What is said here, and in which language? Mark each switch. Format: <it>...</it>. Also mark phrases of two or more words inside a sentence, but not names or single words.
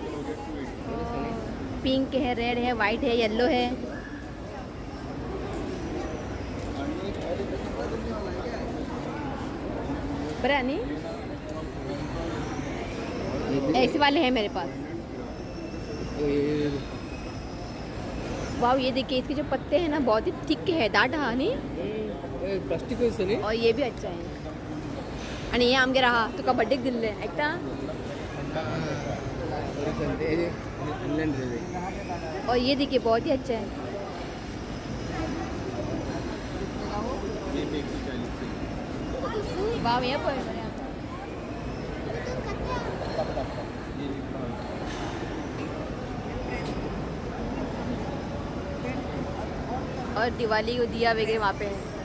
<hi>पिंक है रेड है वाइट है येलो है बड़ा नहीं ऐसे वाले हैं मेरे पास वाव ये देखिए इसके जो पत्ते हैं ना बहुत ही थिक है</hi> <kok>दाट हा</kok> <hi>नहीं</hi> <kok>प्लास्टिक नी</kok> <hi>और ये भी अच्छा है</hi> <kok>आणि हे आमगे राहा तुका बड्डेक दिल्ले ऐकता</kok> <hi>और ये देखिए बहुत ही अच्छा है वाव ये पण और दिवाली को दिया वगैरह वहाँ पे है</hi>